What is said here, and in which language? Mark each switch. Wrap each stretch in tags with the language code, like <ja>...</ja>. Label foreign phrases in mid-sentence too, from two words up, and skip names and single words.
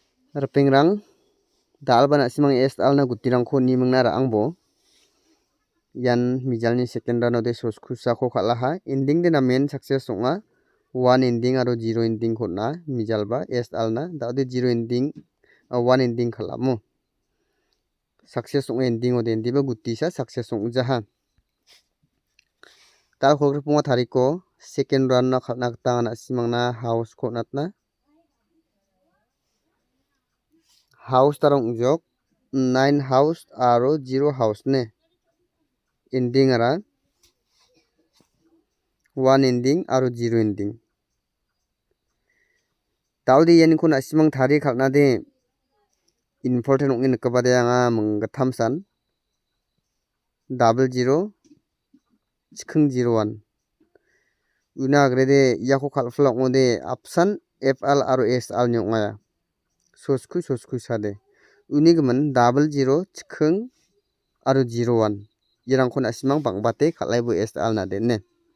<grt>Rapengrang dalbana simang est alna gutirangko nimangna angbo yan mijalni</grt> <en>second round</en> <grt>de soskusako khalaha ending de na main success ong'a 1 ending aro 0 ending khotna mijalba est alna dade 0 ending 1 ending khalamo success ong ending ode endiba gutisa success ong jaha tal khogrpunga thariko second round na khalna tangana simangna house khotnatna house tarong ungjok 9 house aro 0 house ne ending ara 1 ending aro 0 ending daudi yaniko na simang thari khalna de important ong in kabade anga munggatham san double 0 chikhung 01 una agrede yako khalflak ngode apsan fl aro sl nyongaya sosku sade uni gman double 0 chikhung aro 01 irangko na simang bangbate khalaibo sl na de ne</grt>